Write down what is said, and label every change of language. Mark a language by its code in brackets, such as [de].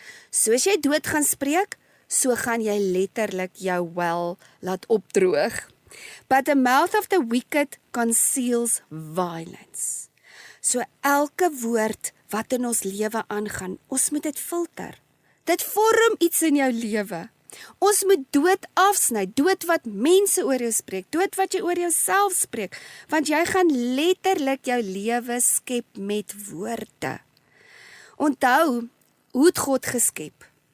[af] Soos jy dood gaan spreek, so gaan jy letterlik jou well laat opdroog. [en] But the mouth of the wicked conceals violence. [af] So elke woord wat in ons lewe aangaan, ons moet dit filter. Dit vorm iets in jou lewe. Ons moet dood afsny, dood wat mense oor jou spreek, dood wat jy oor jouself spreek, want jy gaan letterlik jou lewe skep met woorde. Onthou, hoe het God geskep?